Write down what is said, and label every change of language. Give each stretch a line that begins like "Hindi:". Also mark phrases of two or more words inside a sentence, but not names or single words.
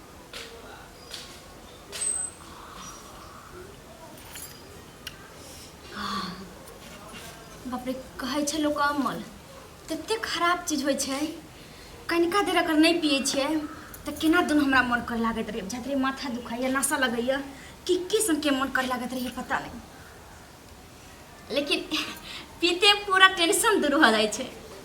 Maithili: बाप रे कहै छै लोक अमल तते खराब चीज होइ छै कनिका देर अगर नहीं पिए छिए तो केना दुन हमरा मन कर लागत रहे जतरे माथा दुखाइए नशा लगैया कि सन के मन कर लागत रहे पता नहीं लेकिन पीते पूरा टेंशन दूर हो जाए छै